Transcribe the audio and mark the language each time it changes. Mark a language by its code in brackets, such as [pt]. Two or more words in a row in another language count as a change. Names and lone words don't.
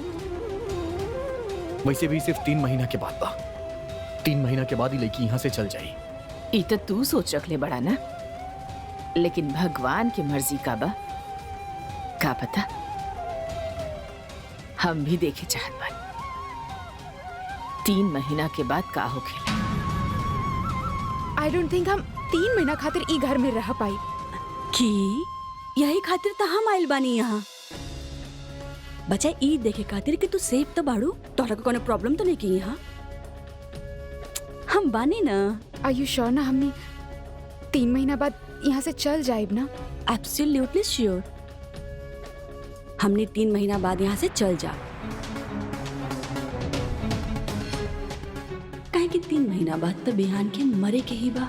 [bho] वैसे भी सिर्फ 3 महीना के बाद बा। 3 महीना के बाद ही लड़की यहाँ से चल जाई। ई तो तू सोच रखले बड़ा ना, लेकिन भगवान की मर्जी का बा का पता। हम भी देखे चाहत बानी 3 महीना के बाद का होखेला। [en] I don't think [bho] हम 3 महीना खातिर ई घर में रह पाई। कि यही खातिर तो हम आइल बानी यहाँ। बच्चा ई देखे खातिर कि तू सेफ तो बाड़ू, तोहरा को कोनो प्रॉब्लम तो नहीं की यहाँ। हम बानी ना। [en] Are you sure [bho] ना हमने 3 महीना बाद यहाँ से चल जाएब ना? [en] Absolutely sure. [bho] हमने 3 महीना बाद यहाँ से चल जा। काहे कि 3 महीना बाद तो बिहान के मरे के ही बा।